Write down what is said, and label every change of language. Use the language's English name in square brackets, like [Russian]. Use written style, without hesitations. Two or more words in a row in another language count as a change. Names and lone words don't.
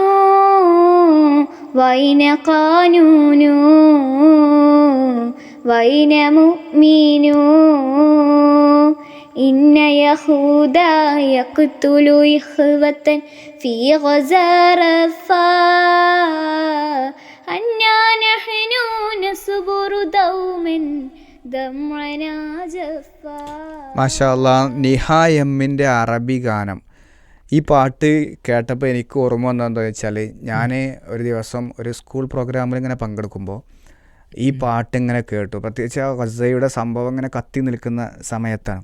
[Arabic] وأين قانون وأين مؤمن إن يهودا يقتل إخوة في غزارفا أنا نحن نصبر دوما دمعنا جفا. ما شاء الله, [Malayalam] നിഹ എമ്മിൻ്റെ അറബി ഗാനം. ഈ പാട്ട് കേട്ടപ്പോൾ എനിക്ക് ഓർമ്മ വന്നതെന്ന് വെച്ചാൽ, ഞാൻ ഒരു ദിവസം ഒരു സ്കൂൾ പ്രോഗ്രാമിൽ ഇങ്ങനെ പങ്കെടുക്കുമ്പോൾ ഈ പാട്ട് ഇങ്ങനെ കേട്ടു. പ്രത്യേകിച്ച് ആ ഗസയുടെ സംഭവം ഇങ്ങനെ കത്തി നിൽക്കുന്ന സമയത്താണ്.